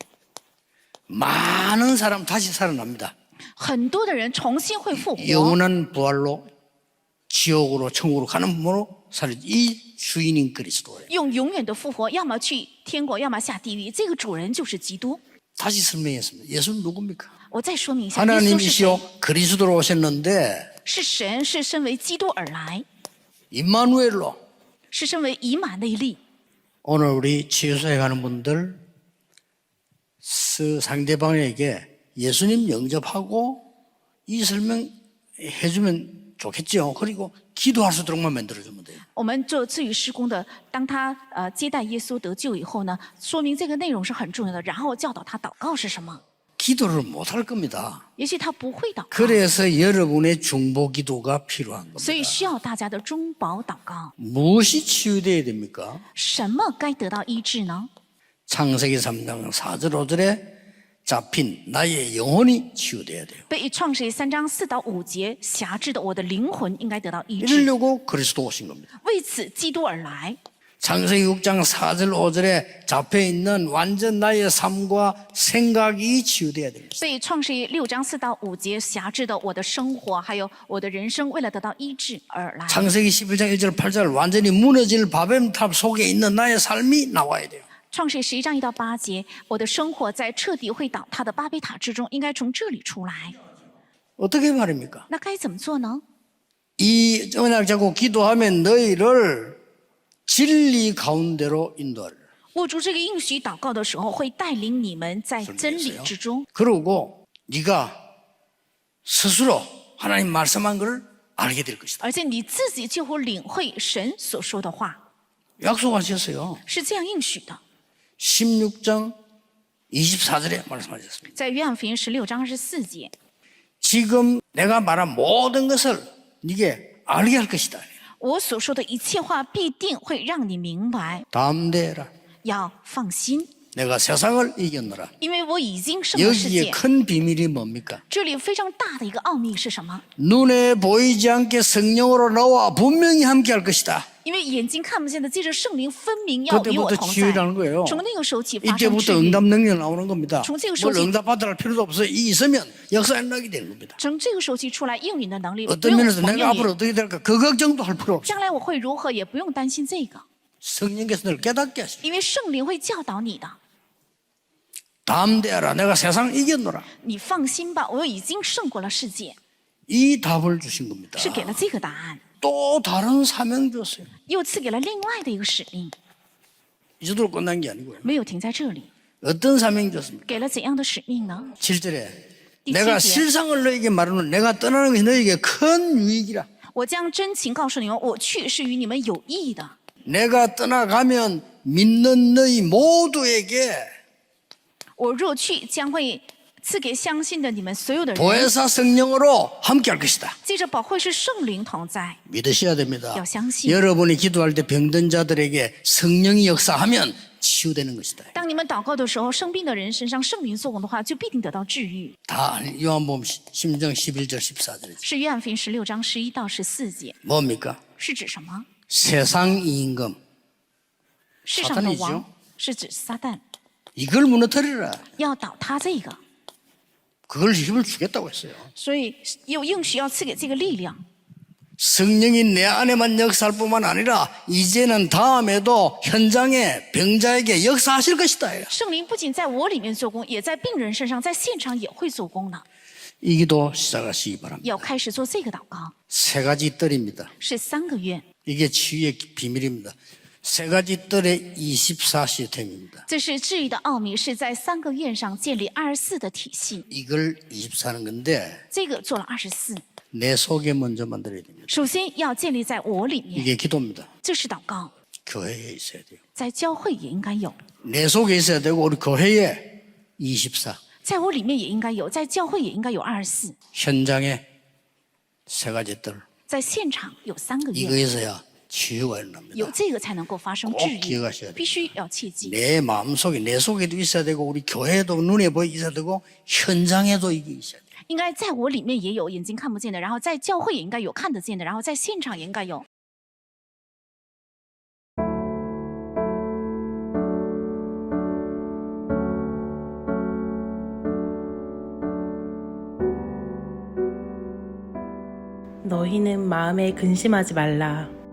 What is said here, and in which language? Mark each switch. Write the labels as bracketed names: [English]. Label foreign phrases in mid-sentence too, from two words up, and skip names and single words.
[Korean] 많은 사람 다시 살아납니다. [Chinese] 很多的人重新会复活， [Korean] 영원한 부활로 지옥으로 천국으로 가는 분으로 살이 이 주인인 그리스도예요. [Chinese] 用永远的复活，要么去天国，要么下地狱。这个主人就是基督。 [Korean] 다시 설명했습니다. 예수는 누굽니까? [Chinese] 我再说明一下，耶稣是谁？ [Korean] 하나님이시요 그리스도로 오셨는데 [Chinese] 是神，是身为基督而来， [Korean] 임마누엘로 [Chinese] 是身为以马内利。 [Korean] 오늘 우리 치유소에 가는 분들 상대방에게 예수님 영접하고 이 설명 해주면 좋겠죠. 그리고 기도할 수 있도록만 만들어주면 돼요. [Chinese] 我们做赐予施工的，当他接待耶稣得救以后呢，说明这个内容是很重要的，然后教导他祷告是什么。 [Korean] 기도를 못할 겁니다. [Chinese] 也许他不会祷告， [Korean] 그래서 여러분의 중보 기도가 필요한 [Chinese] 所以 [Korean] 겁니다. [Chinese] 需要大家的中保祷告。 [Korean] 무엇이 치유되어야 됩니까? [Chinese] 什么该得到医治呢？ [Korean] 창세기 3장 4절 5절에 잡힌 나의 영혼이 치유돼야 돼요. [Chinese] 被创世3章4到5节辖制的我的灵魂应该得到医治， [Korean] 이러려고 그리스도 오신 겁니다. [Chinese] 为此基督而来。 [Korean] 창세기 6장 4절 5절에 잡혀있는 완전 나의 삶과 생각이 치유돼야 됩니다. [Chinese] 被创世6章4到5节辖制的我的生活，还有我的人生，为了得到医治而来。 [Korean] 창세기 11장 1절 8절 완전히 무너질 바벨탑 속에 있는 나의 삶이 나와야 돼요. [Chinese] 创世11章1到8节，我的生活在彻底会倒塌的巴别塔之中，应该从这里出来。 [Korean] 어떻게 말입니까? [Chinese] 那该怎么做呢？ [Korean] 이 언약 잡고 기도하면 너희를 진리 가운데로 인도하리라. [Chinese] 握住这个应许祷告的时候，会带领你们在真理之中。 [Korean] 그리고 네가 스스로 하나님 말씀한 것을 알게 될 것이다. [Chinese] 而且你自己就会领会神所说的话， [Korean] 약속하셨어요. [Chinese] 是这样应许的。 [Korean] 16장 24절에 말씀하셨습니다. [Chinese] 在约翰福音16章24节， [Korean] 지금 내가 말한 모든 것을 네게 알게 할 것이다. [Chinese] 我所说的一切话必定会让你明白， [Korean] 담대해라. [Chinese] 要放心， [Korean] 내가 세상을 이겼노라. [Chinese] 因为我已经胜了世 [Korean] 여기에 [Chinese] 界。 [Korean] 큰 비밀이 뭡니까? [Chinese] 这里非常大的一个奥秘是什么？ [Korean] 눈에 보이지 않게 성령으로 나와 분명히 함께 할 것이다. [Chinese] 因为眼睛看不见的，借着圣灵分明要与我 [Korean] 그때부터 [Chinese] 同在。 [Korean] 치유라는 거예요. [Chinese] 从那个时候起发生治 [Korean] 이때부터 [Chinese] 愈， [Korean] 응답 능력 나오는 겁니다. 정치의 뭘 소식. 응답받을 필요도 없어요. 이 있으면 역사 일어나게 되는 겁니다. [Chinese] 从这个时候起出来应允的能力，不 [Korean] 어떤 [Chinese] 用 [Korean] 면에서 [Chinese] 蒙 [Korean] 내가 [Chinese] 应 [Korean] 앞으로 [Chinese] 允。 [Korean] 어떻게 될까 그 걱정도 할 필요 없어요. [Chinese] 将来我会如何，也不用担心这个， [Korean] 성령께서 늘 깨닫게 하시죠. [Chinese] 因为圣灵会教导你的。 [Korean] 담대하라. 내가 세상 이겼노라. [Chinese] 你放心吧，我已经胜过了世界， [Korean] 이 답을 주신 겁니다. [Chinese] 是给了这个答案， [Korean] 또 다른 사명 줬어요. [Chinese] 又赐给了另外的一个使命， [Korean] 이 정도로 끝난 게 아니고요. [Chinese] 没有停在这里， [Korean] 어떤 사명 줬습니까? [Chinese] 给了怎样的使命呢？ [Korean] 7절에 이 내가 [Chinese] 칠节. [Korean] 실상을 너에게 말하는 내가 떠나는 것이 너에게 큰 유익이라. [Chinese] 我将真情告诉你们，我去是与你们有益的。 [Korean] 내가 떠나가면 믿는 너희 모두에게 [Chinese] 我若去，将会赐给相信的你们所有的人， [Korean] 보혜사 성령으로 함께 할 것이다. [Chinese] 借着保惠是圣灵同在。 [Korean] 믿으셔야 됩니다. [Chinese] 要相信。 [Korean] 여러분이 기도할 때 병든 자들에게 성령이 역사하면 치유되는 것이다. [Chinese] 当你们祷告的时候，生病的人身上圣灵做工的话，就必定得到治愈。 [Korean] 다 요한복음 10장 11절 14절이죠. [Chinese] 是约翰福音16章11到14节， [Korean] 뭡니까? [Chinese] 是指什么？ [Korean] 세상 임금 [Chinese] 世上的 [Korean] 사탄이죠 [Chinese] 王是指撒旦， [Korean] 이걸 무너뜨리라. [Chinese] 要倒塌这个， [Korean] 그걸 힘을 주겠다고 했어요. [Chinese] 所以有应许要赐给这个力量。 [Korean] 성령이 내 안에만 역사할 뿐만 아니라 이제는 다음에도 현장에 병자에게 역사하실 것이다. [Chinese] 圣灵不仅在我里面做工，也在病人身上，在现场也会做工的。 [Korean] 이 기도 시작하시기 바랍니다. [Chinese] 要开始做这个祷告， [Korean] 세 가지 뜰입니다. [Chinese] 是3个月， [Korean] 이게 치유의 비밀입니다. 세 가지 뜰의 24시스템입니다. [Chinese] 这是治愈的奥秘，是在3个月上建立24的体系。 [Korean] 이걸 24는 건데 [Chinese] 这个做了24， [Korean] 내 속에 먼저 만들어야 됩니다. [Chinese] 首先要建立在我里面， [Korean] 이게 기도입니다. [Chinese] 这是祷告， [Korean] 교회에 있어야 돼요. [Chinese] 在教会也应该有， [Korean] 내 속에 있어야 되고 우리 교회에 24. [Chinese] 在我里面也应该有，在教会也应该有24， [Korean] 현장에 세 가지 뜰. [Chinese] 在现场有3个 [Korean] 이거 [Chinese] 月， [Korean] 있어야 치유가 일어납니다. [Chinese] 有这个才能够发生治 [Korean] 꼭 [Chinese] 愈 [Korean] 기억하셔야， 돼요. [Chinese] 必须要切记。 [Korean] 내 마음속에 내 속에도 있어야 되고 우리 교회도 눈에 보여 있어야 되고 현장에도 이게 있어야 돼요. [Chinese] 应该在我里面也有眼睛看不见的，然后在教会也应该有看得见的，然后在现场也应该有。 [Korean] 너희는 마음에 근심하지 말라.